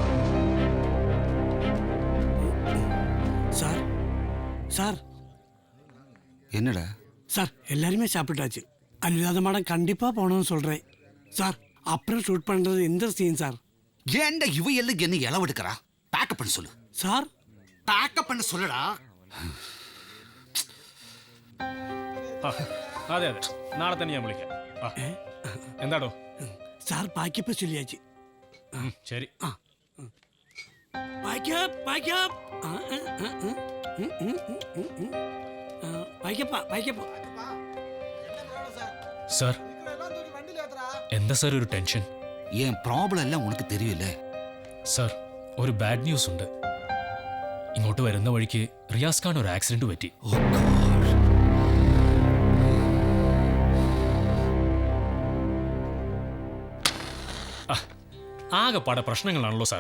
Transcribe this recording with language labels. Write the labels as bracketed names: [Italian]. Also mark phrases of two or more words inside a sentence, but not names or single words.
[Tamil] சார் சார் என்னடா? சார் எல்லாருமே சாப்பிட்டாச்சு. அல்லாத மேடம் கண்டிப்பா போகணும்னு சொல்றேன் சார். அப்புறம் ஷூட் பண்றது எந்த சீன் சார்? ஏன்டா இவ எல்லாம் என்ன இளவெடுக்கிறா? பேக்கப் பண்ண சொல்லு சார். பேக்கப் பண்ண சொல்லுடா. [Malayalam] അതെ അതെ, നാളെ തന്നെ ഞാൻ വിളിക്കാം. എന്താടോ? [Tamil] சார் பேக்கப் சொல்லியாச்சு. [Malayalam] ശരി. [English] pack up pack up pack up pack up. [Malayalam] സാർ എന്താ സാർ ഒരു ടെൻഷൻ? [Tamil] என் ப்ராப்ளம் எல்லாம் உனக்கு தெரியல. [Malayalam] സാർ ഒരു [English] bad news [Malayalam] ഉണ്ട്. ഇങ്ങോട്ട് വരുന്ന വഴിക്ക് റിയാസ് ഖാൻ ഒരു ആക്സിഡന്റ് പറ്റി. ആകെപ്പാടെ പ്രശ്നങ്ങളാണല്ലോ സാറേ.